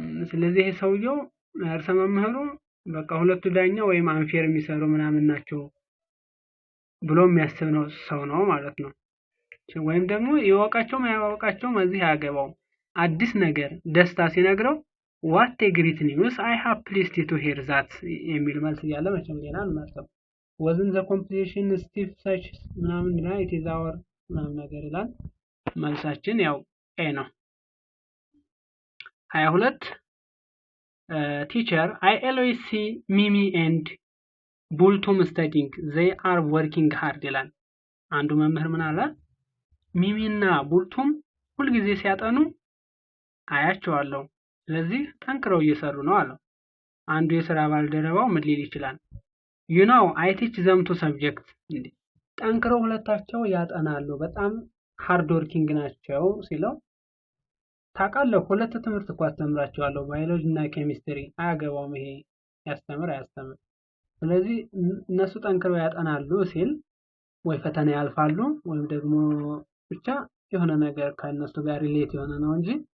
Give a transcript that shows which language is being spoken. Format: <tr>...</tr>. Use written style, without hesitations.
<am>ስለዚህ ሰውየው ርዕሰ መምህሩ በቃ ሁለቱ ዳኛ ወይም አንፌር የሚሰሩ ምናምን ናቸው ብሎ የሚያስብ ነው ሰው ነው ማለት ነው። ወይም ደግሞ ይወቃቸውም ያወቃቸውም እዚህ ያገባው አዲስ ነገር ደስታ ሲነግረው</am> <en>what a great news I have pleased to hear that</en> <am>የሚል መልስ ያለ መቼም ሌላ አንማርም።</am> <en>wasn't the competition stiff such</en> <am>ምናምን ነው</am> <en>it is our</en> <am>ምናምን ነገር ይላል። መልሳችን ያው ኤ ነው።</am> <en>22 teacher, I always see Mimi and Bultum studying. They are working hard</en> <am>ይላል። አንዱ መምህር ምን አለ? ሚሚና ቡልቱም ሁልጊዜ ሲያጠኑ አያቸዋለሁ። ስለዚህ ጠንክረው እየሰሩ ነው አለው። አንዱ የሥራ ባልደረባው ምን ሊል ይችላል?</am> <en>You know, I teach them two subjects.</en> <am>ጠንክረው ሁለታቸው ያጠናሉ፣ በጣም ሃርድ ወርኪንግ ናቸው ሲለው ታውቃለህ፣ ሁለት ትምህርት እኮ አስተምራቸዋለሁ፣ ባዮሎጂ እና ኬሚስትሪ። አያገባውም ይሄ ያስተምር አያስተምር። ስለዚህ እነሱ ጠንክረው ያጠናሉ ሲል ወይ ፈተና ያልፋሉ ወይም ደግሞ ብቻ የሆነ ነገር ከነሱ ጋር ሪሌት የሆነ ነው እንጂ</am>